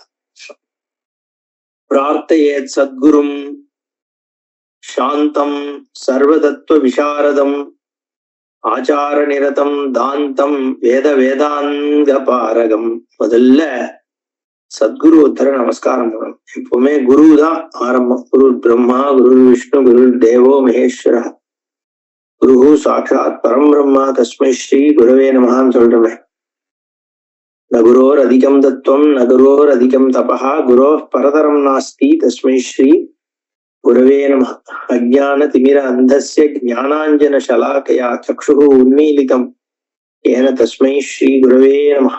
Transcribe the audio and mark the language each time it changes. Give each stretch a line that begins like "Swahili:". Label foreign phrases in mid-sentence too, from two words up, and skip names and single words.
Sanskrit: प्रार्थयेत् सद्गुरुम् शान्तम् सर्वतत्त्व विशारदम् आचार निरतम् दान्तम् वेद वेदान्त पारगम्.
Tamil: முதல்ல சத்குரு ஒருத்தர நமஸ்காரம் பண்ணணும். எப்பவுமே குரு தான் ஆரம்பம்.
Sanskrit: गुरु ब्रह्मा, गुरु विष्णु, गुरु देवो महेश्वर, गुरु साक्षात् परम् ब्रह्मा तस्मै श्री गुरवे
Tamil: நமஹான்னு சொல்றமே.
Sanskrit: न गुरोर् अधिकम् तत्त्वम् न गुरोर् अधिकम् तपः गुरोः परतरम् नास्ति तस्मै श्री गुरवे नमः. अज्ञान तिमिर अन्धस्य ज्ञानाञ्जन शलाकया चक्षुः उन्मीलितम् येन तस्मै श्री गुरवे नमः.